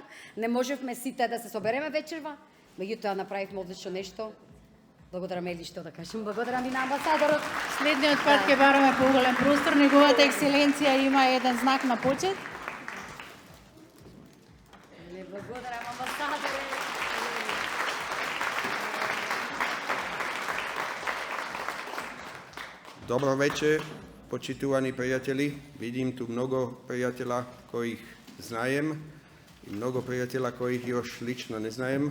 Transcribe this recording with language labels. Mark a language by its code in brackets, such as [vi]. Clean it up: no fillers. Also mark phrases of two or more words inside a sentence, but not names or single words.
[mk] Не можевме сите да се собереме вечерва, меѓутоа направивме одлично нешто. Благодарам Ели што да кажам. Благодарам и на амбасадорот. Следниот пат ќе бараме поголем простор. Неговата екселенција има еден знак на почет. Благодарам амбасадоре. Добро вечер, почитувани пријатели. [sr] Vidim tu mnogo prijatelja kojih znajem i mnogo prijatelja kojih još lično ne znajem.